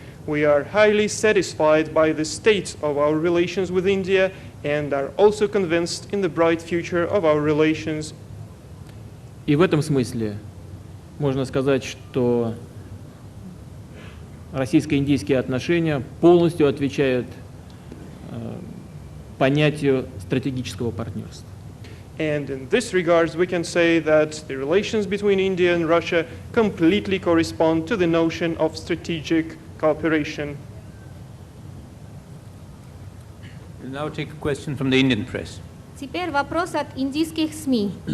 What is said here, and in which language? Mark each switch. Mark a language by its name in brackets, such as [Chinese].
[English] We are highly satisfied by the state of our relations with India and are also convinced in the bright future of our relations. [Russian] И в этом смысле можно сказать, что российско-индийские отношения полностью отвечают понятию стратегического партнерства. [English] And in this regards, we can say that the relations between India and Russia completely correspond to the notion of strategic cooperation. We'll now take a question from the Indian press. [Russian] Теперь вопрос от индийских СМИ.